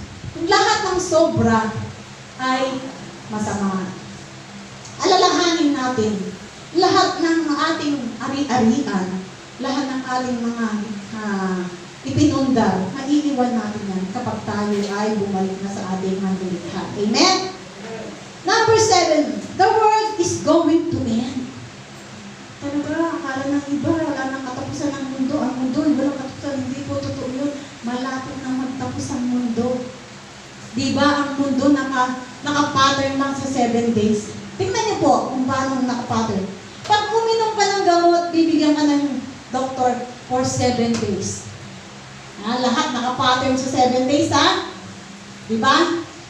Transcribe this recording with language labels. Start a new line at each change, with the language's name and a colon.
Filipino: Kung lahat ng sobra ay masama. Alalahanin natin, lahat ng ating ari-arian, lahat ng ating mga ipinundar, maiiwan natin yan kapag tayo ay bumalik na sa ating mandulikha. Amen?
English: Number 7, the world is going to end.
Filipino: Talaga, akala ng iba, wala nang katapusan ng mundo. Ang mundo, walang katapusan. Hindi po totoo yun. Malapit na magtapos ang mundo. Diba ang mundo naka-pattern lang sa 7 days? Tingnan niyo po kung paano naka-pattern. Pag uminom ka ng gamot, bibigyan ka ng doktor for 7 days. Lahat naka-pattern sa 7 days, ha? Diba?